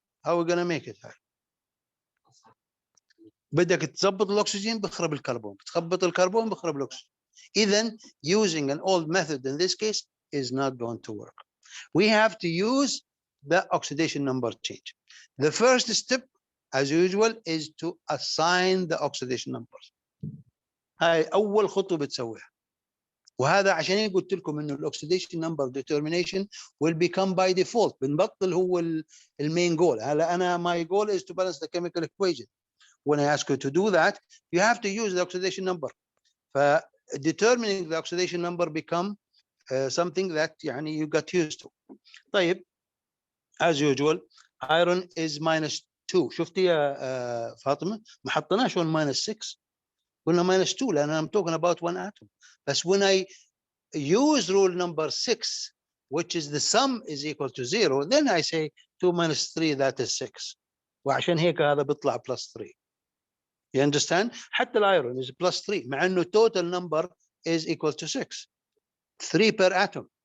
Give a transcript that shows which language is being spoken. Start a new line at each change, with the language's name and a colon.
English: how we gonna make it؟
Arabic: بدك تظبط الاكسجين بخرب الكربون، تخبط الكربون بخرب الاكسجين. اذا
English: using an old method in this case is not going to work. We have to use the oxidation number change. The first step as usual is to assign the oxidation numbers.
Arabic: هاي اول خطوه بتسويها، وهذا عشان قلت لكم انه الاكسيديشن نمبر
English: determination will become by default.
Arabic: بنبطل هو المين جول. هلا انا
English: my goal is to balance the chemical equation. When I ask you to do that, you have to use the oxidation number. Determining the oxidation number become something that
Arabic: يعني
English: you got used to.
Arabic: طيب
English: as usual iron is -2.
Arabic: شفتي يا فاطمه ما حطيناش 1 -6 قلنا -2 لان
English: I'm talking about one atom. But when I use rule number 6 which is the sum is equal to 0 then I say 2 - 3 that is 6
Arabic: وعشان هيك هذا بيطلع
English: +3. You understand؟
Arabic: حتى الايرون
English: is +3
Arabic: مع انه
English: total number is equal to 6. 3 per atom.